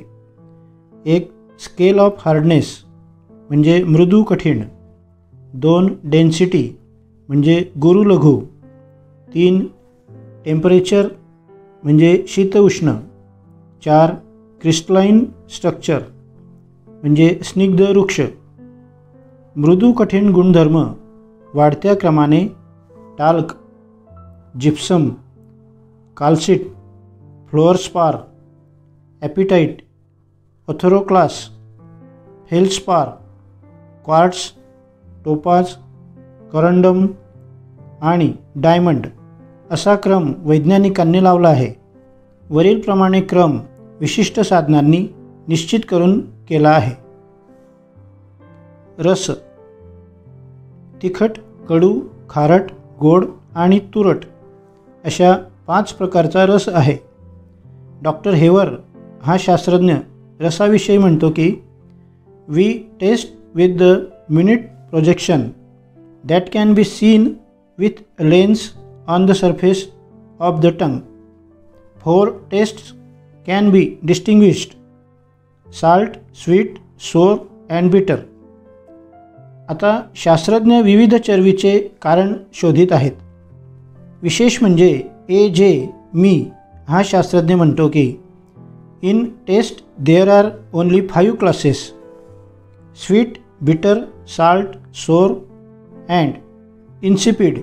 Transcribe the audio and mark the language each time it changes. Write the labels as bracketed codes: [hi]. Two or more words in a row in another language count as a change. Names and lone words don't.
[mr] 1 [en] scale of hardness [mr] म्हणजे मृदू कठीण, 2 डेन्सिटी म्हणजे गुरु लघु, 3 टेम्परेचर म्हणजे शीत उष्ण, 4 [en] crystalline structure [mr] म्हणजे स्निग्ध रुक्ष। मृदू कठीण गुणधर्म वाढत्या क्रमाने टाल्क, जिप्सम, काल्सिट, फ्लोअरस्पार, ॲपिटाइट, ऑथोरोक्लास, फेल्स्पार, क्वार्ट्स, टोपाज, करंडम आणि डायमंड असा क्रम वैज्ञानिकांनी लावला आहे। वरीलप्रमाणे क्रम विशिष्ट साधनांनी निश्चित करून केला आहे। रस तिखट, कडू, खारट, गोड आणि तुरट अशा 5 प्रकारचा रस आहे। डॉक्टर हेवर हा शास्त्रज्ञ रसाविषयी म्हणतो की [en] We taste with the minute projection that can be seen with a lens on the surface of the tongue. 4 tastes can be distinguished: salt, sweet, sour and bitter. [mr] आता शास्त्रज्ञ विविध चरबीचे कारण शोधित आहेत। विशेष म्हणजे A.J. मी हा शास्त्रज्ञ म्हणतो की [en] In taste there are only 5 classes: sweet, bitter, salt, sour and insipid.